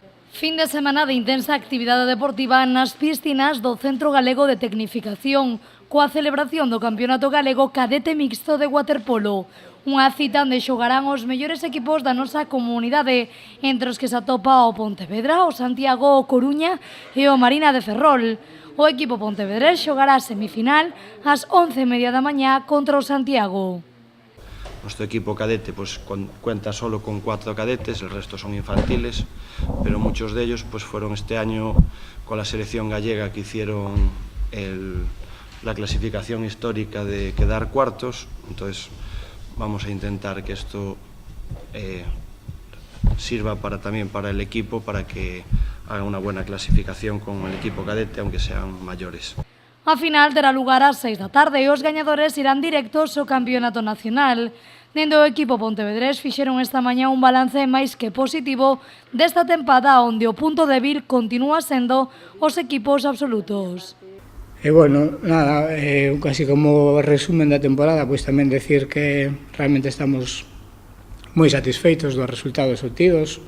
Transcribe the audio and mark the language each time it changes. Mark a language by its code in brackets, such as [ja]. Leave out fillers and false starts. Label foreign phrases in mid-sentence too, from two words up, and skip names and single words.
[gl] Fin de semana de intensa actividade deportiva nas piscinas do Centro Galego de Tecnificación, coa celebración do Campeonato Galego Cadete Mixto de Waterpolo. Unha cita onde xogarán os mellores equipos da nosa comunidade, entre os que se atopa o Pontevedra, o Santiago, o Coruña e o Marina de Ferrol. O equipo pontevedrés xogará a semifinal ás 11:30 da mañá contra o Santiago. [es] Nuestro equipo cadete cuenta solo con 4 cadetes, el resto son infantiles, pero muchos de ellos fueron este año con la selección gallega que hicieron la clasificación histórica de quedar cuartos. Entonces vamos a intentar que esto sirva también para el equipo, para que haga una buena clasificación con el equipo cadete, aunque sean mayores. [gl] A final terá lugar ás 6 da tarde e os gañadores irán directos ao Campeonato Nacional. Dende o equipo pontevedrés fixeron esta mañá un balance máis que positivo desta tempada onde o punto débil continúa sendo os equipos absolutos. Casi como resumen da temporada, pois tamén decir que realmente estamos moi satisfeitos dos resultados obtidos.